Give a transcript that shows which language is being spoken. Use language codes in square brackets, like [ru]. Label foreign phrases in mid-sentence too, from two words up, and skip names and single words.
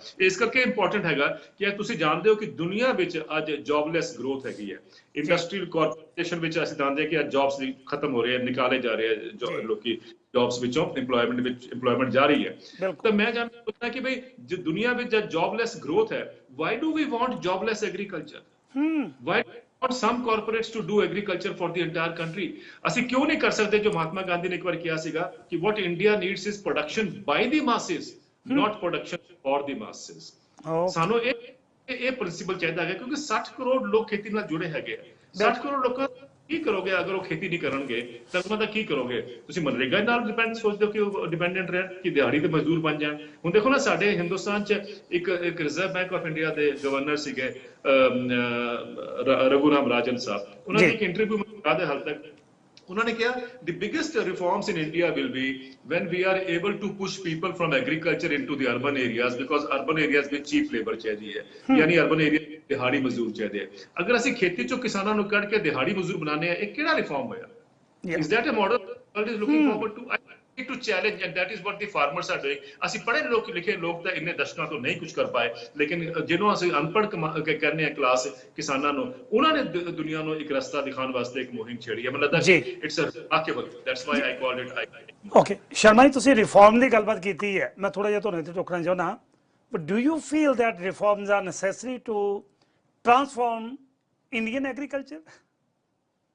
[pa] ਇਸ ਕਰਕੇ ਇੰਪੋਰਟੈਂਟ ਹੈਗਾ ਕਿ ਤੁਸੀਂ ਜਾਣਦੇ ਹੋ ਕਿ ਦੁਨੀਆ ਵਿੱਚ ਅੱਜ [en] jobless growth [pa] ਹੈਗੀ ਹੈ। [en] industrial corporation [pa] ਵਿੱਚ ਅਸੀਂ ਜਾਣਦੇ ਹਾਂ ਕਿ ਅੱਜ ਜੌਬਸ ਖਤਮ ਹੋ ਰਹੇ ਆ, ਨਿਕਾਲੇ ਜਾ ਰਹੇ ਆ ਲੋਕੀ ਜੌਬਸ ਵਿੱਚੋਂ, ਇੰਪਲੋਇਮੈਂਟ ਜਾ ਰਹੀ ਹੈ। ਤਾਂ ਮੈਂ ਜਾਣਦਾ ਕਿ ਬਈ ਜੇ ਦੁਨੀਆ ਵਿੱਚ ਜਦ [en] jobless growth [pa] ਹੈ, [en] why do we want jobless agriculture? ਵਾਈ want some corporates to do agriculture for the entire country? [pa] ਅਸੀਂ ਕਿਉਂ ਨਹੀਂ ਕਰ ਸਕਦੇ ਜੋ ਮਹਾਤਮਾ ਗਾਂਧੀ ਨੇ ਇੱਕ ਵਾਰ ਕਿਹਾ ਸੀਗਾ ਕਿ [en] what India needs is production by the masses, [pa] not production for the masses. ਸਾਨੂੰ ਇਹ ਪ੍ਰਿੰਸੀਪਲ ਚਾਹੀਦਾ ਹੈ ਕਿਉਂਕਿ 60 ਕਰੋੜ ਲੋਕ ਖੇਤੀ ਨਾਲ ਜੁੜੇ ਹੈਗੇ ਆ। 60 ਕਰੋੜ ਲੋਕਾਂ ਕੀ ਕਰੋਗੇ ਅਗਰ ਉਹ ਖੇਤੀ ਨਹੀਂ ਕਰਨਗੇ ਤਾਂ ਉਹਨਾਂ ਦਾ ਕੀ ਕਰੋਗੇ? ਤੁਸੀਂ ਮਨਰੇਗਾ ਨਾਲ ਡਿਪੈਂਡ ਸੋਚਦੇ ਹੋ ਕਿ ਉਹ ਡਿਪੈਂਡੈਂਟ ਰਹਿਣ, ਕਿ ਦਿਹਾੜੀ ਤੇ ਮਜ਼ਦੂਰ ਬਣ ਜਾਣ। ਹੁਣ ਦੇਖੋ ਨਾ, ਸਾਡੇ ਹਿੰਦੁਸਤਾਨ 'ਚ ਇੱਕ ਰਿਜ਼ਰਵ ਬੈਂਕ ਆਫ ਇੰਡੀਆ ਦੇ ਗਵਰਨਰ ਸੀਗੇ ਰਘੂਰਾਮ ਰਾਜਨ ਸਾਹਿਬ, ਉਹਨਾਂ ਨੇ ਇੱਕ ਇੰਟਰਵਿਊ ਦੇ ਹਾਲ ਤੱਕ ਉਹਨਾਂ ਨੇ ਕਿਹਾ [en] the biggest reforms in India will be when we are able to push people from agriculture into the urban areas, because urban areas [pa] ਵਿੱਚ [en] cheap labor [pa] ਚਾਹੀਦੀ ਹੈ, ਯਾਨੀ [en] urban area [pa] ਦਿਹਾੜੀ ਮਜ਼ਦੂਰ ਚਾਹੀਦੇ ਹੈ। ਅਗਰ ਅਸੀਂ ਖੇਤੀ ਚੋਂ ਕਿਸਾਨਾਂ ਨੂੰ ਕੱਢ ਕੇ ਦਿਹਾੜੀ ਮਜ਼ਦੂਰ ਬਣਾਉਂਦੇ ਆ, ਇਹ ਕਿਹੜਾ ਰਿਫਾਰਮ ਹੋਇਆ? [en] Is that a model world is looking forward to? I need to challenge, and that is what the farmers are doing. [pa] ਅਸੀਂ ਪੜ੍ਹੇ ਲਿਖੇ ਲੋਕ ਤਾਂ ਇੰਨੇ ਦਸ਼ਕਾਂ ਤੋਂ ਨਹੀਂ ਕੁਝ ਕਰ ਪਾਏ, ਲੇਕਿਨ ਜਿਹਨੂੰ ਅਸੀਂ ਅਨਪੜ੍ਹ ਕਹਿੰਦੇ ਆ ਕਲਾਸ ਕਿਸਾਨਾਂ ਨੂੰ, ਉਹਨਾਂ ਨੇ ਦੁਨੀਆ ਨੂੰ ਇੱਕ ਰਸਤਾ ਦਿਖਾਉਣ ਵਾਸਤੇ ਇੱਕ ਮੁਹਿੰਮ ਛੇੜੀ ਹੈ। ਮੈਨੂੰ ਲੱਗਦਾ ਕਿ [en] it's a remarkable, that's why I called it. [pa] ਓਕੇ ਸ਼ਰਮਾ ਜੀ, ਤੁਸੀਂ ਰਿਫਾਰਮ ਦੀ ਗੱਲਬਾਤ ਕੀਤੀ ਹੈ, ਮੈਂ ਥੋੜਾ ਜਿਹਾ ਤੁਹਾਨੂੰ ਇੱਥੇ ਟੋਕਣਾ ਚਾਹੁੰਦਾ, [en] but do you feel that reforms are necessary to transform Indian agriculture?